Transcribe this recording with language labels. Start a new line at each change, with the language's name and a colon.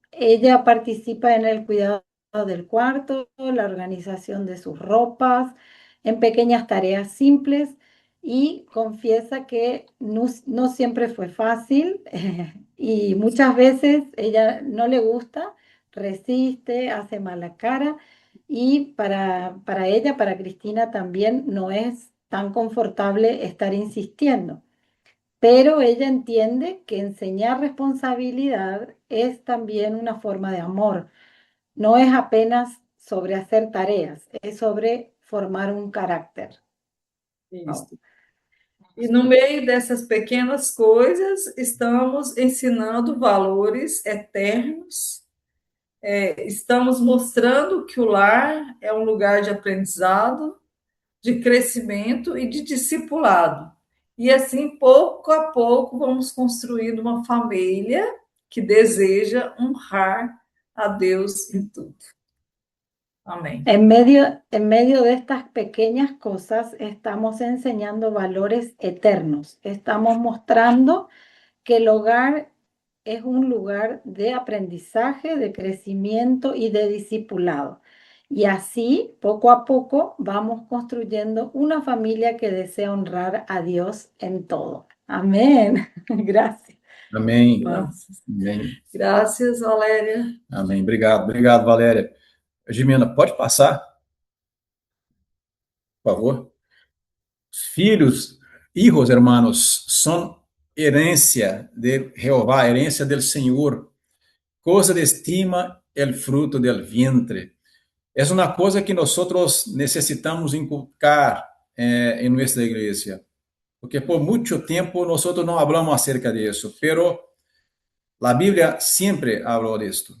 Spanish: Ella participa en el cuidado del cuarto, la organización de sus ropas, en pequeñas tareas simples y confiesa que no siempre fue fácil y muchas veces ella no le gusta, resiste, hace mala cara y para ella, para Cristina también no es tan confortable estar insistiendo. Pero ella entiende que enseñar responsabilidad es también una forma de amor. No es apenas sobre hacer tareas, es sobre formar un carácter.
Portuguese: Isso. E no meio dessas pequenas coisas, estamos ensinando valores eternos, estamos mostrando que o lar é um lugar de aprendizado, de crescimento e de discipulado. E assim, pouco a pouco, vamos construindo uma família que deseja honrar a Deus em tudo. Amém.
Spanish: En medio de estas pequeñas cosas estamos enseñando valores eternos. Estamos mostrando que el hogar es un lugar de aprendizaje, de crecimiento y de discipulado. Y así, poco a poco, vamos construyendo una familia que desea honrar a Dios en todo. Amén. Gracias.
Portuguese: Amém. Graças. Amém. Graças, Valéria. Amém. Obrigado, Valéria. Jimena, pode passar, por favor?
Spanish: Filhos, hijos, hermanos, son herencia de Jehová, herencia del Señor, cosa de estima el fruto del vientre. Es una cosa que nosotros necesitamos inculcar en nuestra iglesia, porque por mucho tiempo nosotros no hablamos acerca de eso, pero la Biblia siempre habló de esto.